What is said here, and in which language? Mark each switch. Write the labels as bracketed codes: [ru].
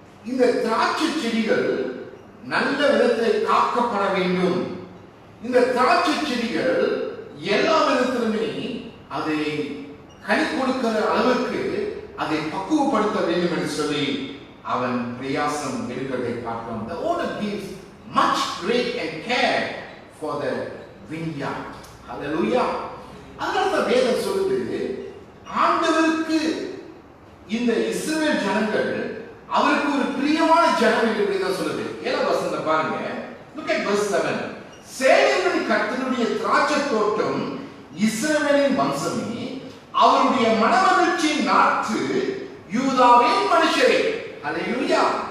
[ta] இந்த திராட்சை செடிகள் நல்ல விதத்தில் காக்கப்பட வேண்டும். இந்த திராட்சை செடிகள் எல்லா விதத்திலுமே அதை கனி கொடுக்கிற அளவுக்கு அதை பக்குவப்படுத்த வேண்டும் என்று சொல்லி அவன் பிரயாசம் எடுக்கிறதை பார்க்கிறோம். [en] The owner gives much great and care for the vineyard. Hallelujah. [ta] அதனால வேதம் சொல்லுது, ஆண்டவருக்கு இந்த இஸ்ரவேல் ஜனங்கள் அவருக்கு ஒரு பிரியமான ஜனம் என்று வேதம் சொல்லுது. 7ஆம் வசனத்தை பாருங்க. [en] Look at verse 7. [ta] சேனைகளின் கர்த்தருடைய திராட்சை தோட்டம் இஸ்ரவேலின் வம்சமே, அவருடைய மனமகிழ்ச்சியின் நாற்று யூதாவின் மனுஷரே. ஹல்லேலூயா.